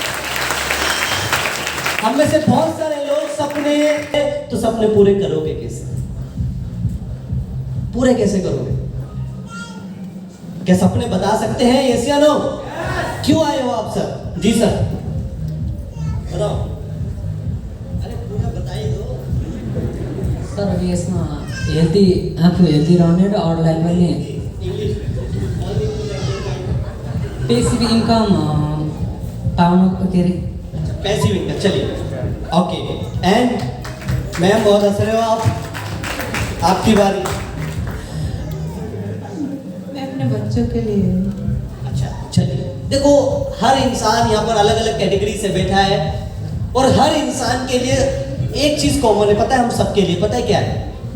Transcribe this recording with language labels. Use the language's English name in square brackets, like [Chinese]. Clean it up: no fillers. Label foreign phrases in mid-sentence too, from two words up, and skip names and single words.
[Hindi] हम में से बहुत सारे लोग सपने, तो सपने पूरे करोगे कैसे? पूरे कैसे करोगे? क्या सपने बता सकते हैं, यस या नो? क्यों आए हो आप सर? जी सर बताओ। अरे पूरा बताइए दो सर। [Nepali] अब यसमा हेल्दी, आफू हेल्दी रहने र अरूलाई पनि [English] passive income [Nepali] पाउनु के अरे [English] passive income. चलिए ओके। and ma'am [Hindi] बहुत हंस रहे हो आप, आपकी बारी। मैं अपने बच्चों के लिए। अच्छा चलिए, देखो हर इंसान यहाँ पर अलग अलग कैटेगरी से बैठा है और हर इंसान के लिए एक चीज कॉमन है, पता है हम सबके लिए, पता है क्या है?